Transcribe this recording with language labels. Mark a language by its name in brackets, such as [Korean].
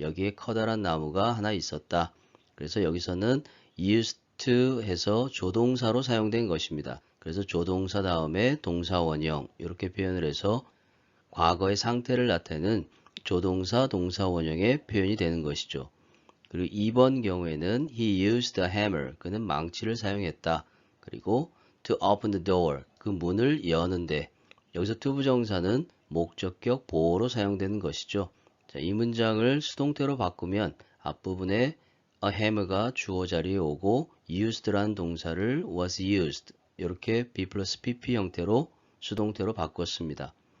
[Korean] 여기에 커다란 나무가 하나 있었다. 그래서 여기서는 used to 해서 조동사로 사용된 것입니다. 그래서 조동사 다음에 동사 원형 이렇게 표현을 해서 과거의 상태를 나타내는 조동사 동사 원형의 표현이 되는 것이죠. 그리고 2번 경우에는 [English] he used a hammer. [Korean] 그는 망치를 사용했다. 그리고 [English] to open the door. [Korean] 그 문을 여는데 여기서 to 부정사는 목적격 보호로 사용되는 것이죠. 자, 이 문장을 수동태로 바꾸면 앞부분에 a hammer가 주어 자리에 오고 used라는 동사를 was used 이렇게 B 플러스 PP 형태로 수동태로 바꿨습니다.